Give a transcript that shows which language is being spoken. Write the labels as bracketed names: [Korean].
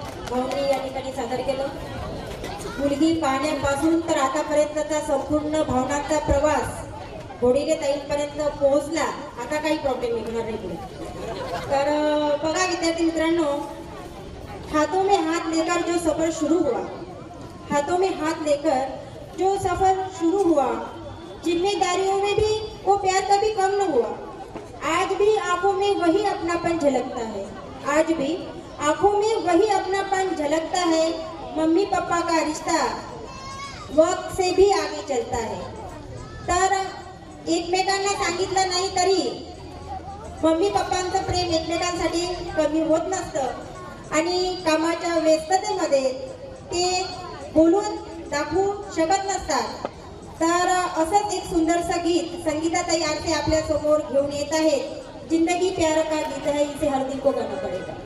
[Marathi] भाऊनी या ठिकाणी सादर केलं. मुलगी पाहण्यापासून तर आतापर्यंतचा संपूर्ण भावनांचा प्रवास घोडीले ताईंपर्यंत पोहोचला. आता काही प्रॉब्लेम निघणार नाही पुढे. तर बघा विद्यार्थी मित्रांनो, [Hindi] हाथों में हाथ लेकर जो सफर शुरू हुआ, हाथों में हाथ लेकर जो सफर शुरू हुआ, जिम्मेदारियों में भी वो प्यार कभी कम न हुआ. आज भी आंखों में वही अपनापन झलकता है, आज भी आंखों में वही अपनापन झलकता है. मम्मी पापा का रिश्ता वक्त से भी आगे चलता है. [Marathi] तर एकमेकांना सांगितलं नाही तरी मम्मी पप्पांचं प्रेम एकमेकांसाठी कमी होत नसतं आणि कामाच्या व्यस्ततेमध्ये ते बोलून दाखवू शकत नसतात. तर असंच एक सुंदरसं गीत संगीताताई आरती आपल्या समोर घेऊन येत आहेत. [Hindi] जिंदगी प्यार का गीत है, इसे हर दिल को गाना पड़ेगा.